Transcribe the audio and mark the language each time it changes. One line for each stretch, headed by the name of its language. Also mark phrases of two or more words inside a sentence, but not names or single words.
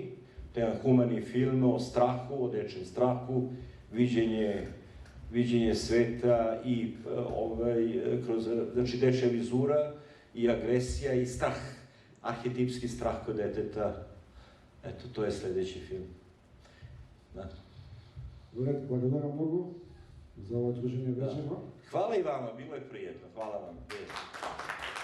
Serbian: To je jedan humani film o strahu, o dečjem strahu, viđenje sveta i kroz, znači, dečja vizura i agresija i strah, arhetipski strah kod deteta. Eto, to je sljedeći film. Da.
Macedonian: Благодарам много за
Serbian: ovo druženje večera. Hvala i vama, bilo je prijetno. Hvala vam.